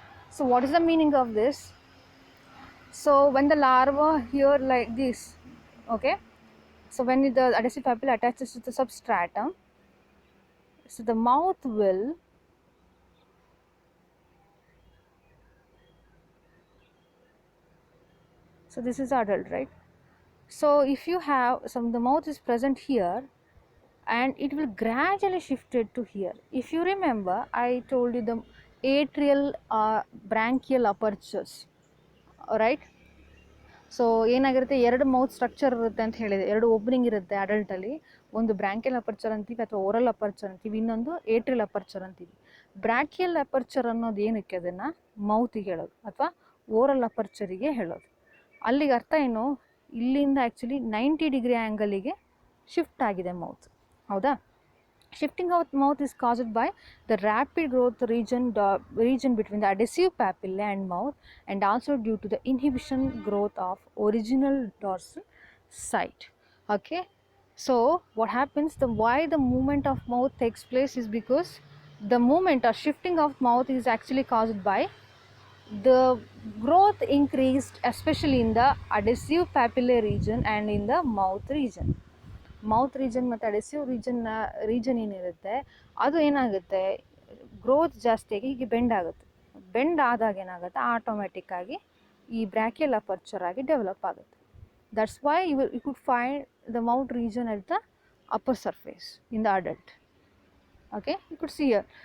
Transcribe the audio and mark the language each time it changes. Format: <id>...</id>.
<en>So what is the meaning of this? So when the larva here like this, okay, so when the adhesive papilla attaches to the substratum, so the mouth will, so this is adult, right? So if you have some, the mouth is present here and it will gradually shift it to here. If you remember, I told you the atrial branchial apertures, right?</en> <kn>So ಏನಾಗಿರುತ್ತೆ, ಎರಡು mouth structure ಇರುತ್ತೆ ಅಂತ ಹೇಳಿದೆ, ಎರಡು opening ಇರುತ್ತೆ ಅಡಲ್ಟಲ್ಲಿ. ಒಂದು bronchial aperture ಅಂತೀವಿ ಅಥವಾ ಓರಲ್ ಅಪರ್ಚರ್ ಅಂತೀವಿ, ಇನ್ನೊಂದು ಏಟ್ರಿಯಲ್ ಅಪರ್ಚರ್ ಅಂತೀವಿ. ಬ್ರಾಂಕಿಯಲ್ ಅಪರ್ಚರ್ ಅನ್ನೋದು ಏನಕ್ಕೆ, ಅದನ್ನು ಮೌತಿಗೆ ಹೇಳೋದು ಅಥವಾ ಓರಲ್ ಅಪರ್ಚರಿಗೆ ಹೇಳೋದು. ಅಲ್ಲಿಗೆ ಅರ್ಥ ಏನು, ಇಲ್ಲಿಂದ ಆ್ಯಕ್ಚುಲಿ 90-ಡಿಗ್ರಿ ಆ್ಯಂಗಲಿಗೆ ಶಿಫ್ಟ್ ಆಗಿದೆ ಮೌತ್, ಹೌದಾ?</kn> <en>Shifting of mouth is caused by the rapid growth region between the adhesive papillae and mouth, and also due to the inhibition growth of original dorsal site. Okay, so what happens, why the movement of mouth takes place is because the movement or shifting of mouth is actually caused by the growth increased, especially in the adhesive papillae region and in the mouth region.</en> <kn>Mouth region ಮತ್ತು adhesive region ಏನಿರುತ್ತೆ ಅದು ಏನಾಗುತ್ತೆ, growth ಜಾಸ್ತಿಯಾಗಿ ಹೀಗೆ bend ಆಗುತ್ತೆ. Bend ಆದಾಗ ಏನಾಗುತ್ತೆ, ಆಟೋಮೆಟಿಕ್ಕಾಗಿ ಈ ಬ್ರ್ಯಾಕಿಯಲ್ ಅಪರ್ಚರ್ ಆಗಿ ಡೆವಲಪ್ ಆಗುತ್ತೆ.</kn> <en>That's why you could find the mouth region at the upper surface in the adult. Okay, you could see here.</en>